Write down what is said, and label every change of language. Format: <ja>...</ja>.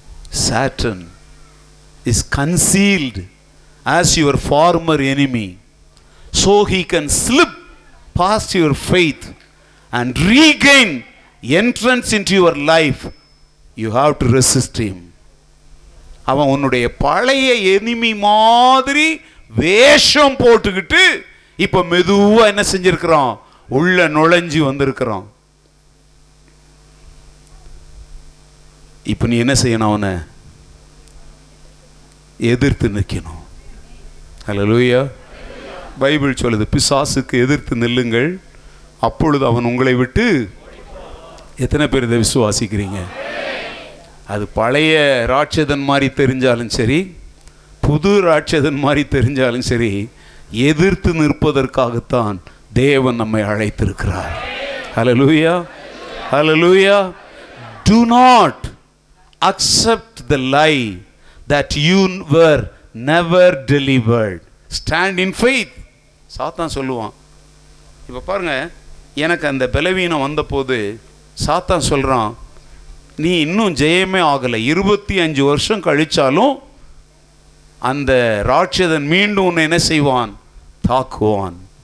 <en>Satan is concealed as your former enemy, so he can slip past your faith and regain entrance into your life. You have to resist him.</en> <ta>அவன் உன்னுடைய பழைய enemy மாதிரி வேஷம் போட்டுக்கிட்டு இப்ப மெதுவா என்ன செஞ்சிருக்கிறான், உள்ள நுழைஞ்சு வந்திருக்கிறான். இப்ப நீ என்ன செய்யணும், அவனை எதிர்த்து நிற்கணும். ஹல்லேலூயா. பைபிள் சொல்லுது, பிசாசுக்கு எதிர்த்து நில்லுங்கள், அப்பொழுது அவன் உங்களை விட்டு. எத்தனை பேர் இதை விசுவாசிக்கிறீங்க? அது பழைய ராட்சதன் மாதிரி தெரிஞ்சாலும் சரி, புது ராட்சதன் மாதிரி தெரிஞ்சாலும் சரி, எதிர்த்து நிற்பதற்காகத்தான் தேவன் நம்மை அழைத்திருக்கிறார். ஹல்லேலூயா, ஹல்லேலூயா.</ta> <en>Do not accept the lie that you were never delivered. Stand in faith.</en> <ta>சாத்தான் சொல்லுவான். இப்போ பாருங்க, எனக்கு அந்த பலவீனம் வந்த போது சாத்தான் சொல்றான், நீ இன்னும் ஜெயமே ஆகலை, 25 வருஷம் கழிச்சாலும் அந்த ராட்சதன் மீண்டும் உன்னை என்ன செய்வான், தாக்குவான்.</ta>